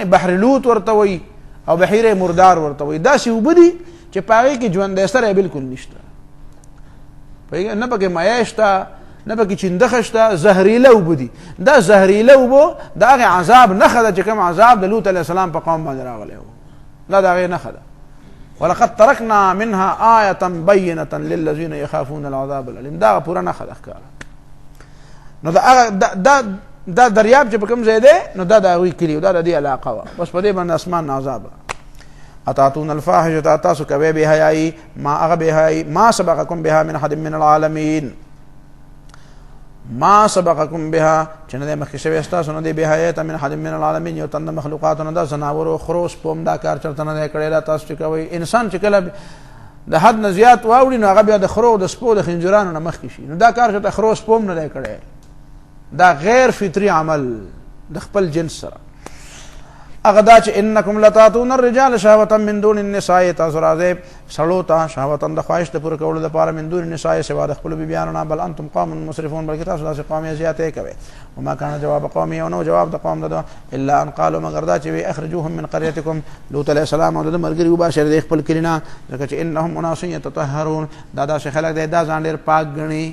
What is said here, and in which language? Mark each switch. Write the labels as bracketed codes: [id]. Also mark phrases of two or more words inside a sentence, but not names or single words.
[ps] بحر لوط ورته وایي او بحیره مردار ورته وایي. داسې اوبه دي چې په هغې کې ژوندی سری بلکل نشته. پوهېږې؟ نه پکې مایع شته، نه پکې چندخه شته، زهریله اوبه دي. دا زهریله اوبه د هغې عذاب نښه ده چې کوم عذاب د لوط [ar] علیه السلام [ps] په قوم باندې راغلی و. دا د هغې نښه ده. [ar] ولقد ترکنا منها آیة بینة للذین یخافون العذاب العلیم. [ps] دا پوره نښه ده ښکاره. نو دا دریاب چې په کوم ځای دی نو دا د هغوی کلي و، دا د دې علاقه وه. بس په دې باندې اسمان نه عذاب. [ar] اتاتون الفاحشة، [ps] تاسو کوئ بې حیایي، ما هغه بې حیایي [ar] ما سبقکم بها من احد من العالمین، ما سبقکم بها [ps] چې نه دی مخکې شوی ستاسو نه دی بې حیایي ته [ar] من احد من العالمین، [ps] یو تن د مخلوقاتو نه، دا ځناورو خرو سپوم دا کار چېرته نه دی کړی. دا تاسو چې کوئ انسان چې کله د حد نه زیات واوړي نو هغه بیا د خرو د سپو د خنجرانو نه مخکې شي. نو دا کار چې ته خرو سپوم نه دی کړی، دا غیر فطري عمل د خپل جنس سره. هغه دا چې [ar] انکم لتاتون الرجال شهوة من دون النساء، [ps] تاسو راځئ سړو ته شهوة د خواهش د پوره کولو دپاره [ar] من دون النساء [ps] سوا د خپلو بیبیانو نه، [ar] بل انتم قوم مسرفون، [ps] بلکې تاسو داسې قوم یې زیاتې کوئ. [ar] وما کان جواب قومه، [ps] او نو جواب د قوم ده [ar] الا ان قالوا [ps] مگر دا چې وی [ar] اخرجوهم من قريتكم. [ps] لوط [ar] علیه السلام [ps] او د ملګري وباشر د خپل کلي نه، ځکه چې [ar] انهم اناس یتطهرون، [ps] دا داسې خلک دی دا ځان ډېر پاک ګڼي.